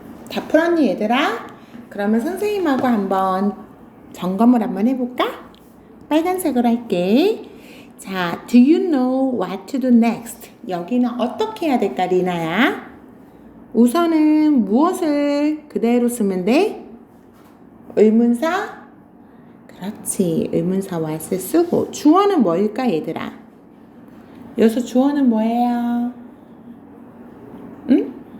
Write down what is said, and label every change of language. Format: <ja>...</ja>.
<ko>다 풀었니 얘들아? 그러면 선생님하고 한번 점검을 한번 해볼까? 빨간색으로 할게.</ko> <en>자, do you know what to do next?</en> <ko>여기는 어떻게 해야 될까, 리나야? 우선은 무엇을 그대로 쓰면 돼? 의문사? 그렇지, 의문사 what을 쓰고 주어는 뭘까, 얘들아? 여기서 주어는 뭐예요? 응?</ko>